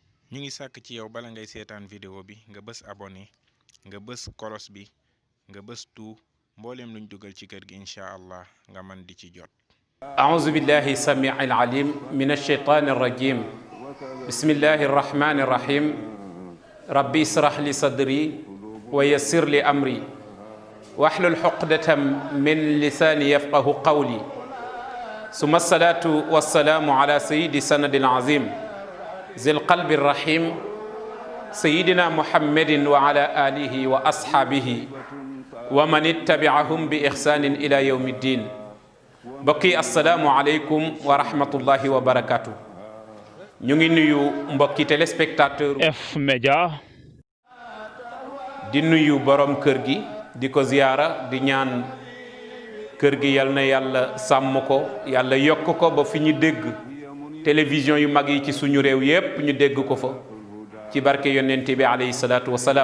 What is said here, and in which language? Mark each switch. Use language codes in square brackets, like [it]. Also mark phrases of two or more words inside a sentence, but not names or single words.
[wo] ñu ngi sàkk ci yow bala ngay seetaan vidéo bi nga bës abonné nga bës kolos bi nga bës tout mboolem luñ dugal ci kër gi [ar] إن شاء الله [wo] nga man di ci jot. [ar] أعوذ بالله السميع العليم من الشيطان الرجيم بسم الله الرحمن الرحيم ربي اشرح لي صدري ويسر لي أمري واحلل عقدة من لساني يفقه قولي ثم الصلاة والسلام على سيد سند العظيم ذي القلب الرحيم سيدنا محمد وعلى آله وأصحابه ومن اتبعهم بإحسان إلى يوم الدين mbokki السلام عليكم ورحمة الله وبركاته. [wo] ñu ngi nuyu mbokki téléspectateur F-Média di nuyu borom kër gi di ko ziyaara di ñaan kër gi yal na yàlla sàmm ko yàlla yokk ko ba fi ñu dégg télévision yu mag yi ci suñu réew yépp ñu dégg ko fa ci barke yonent bi [ar] عليه الصلاة والسلام.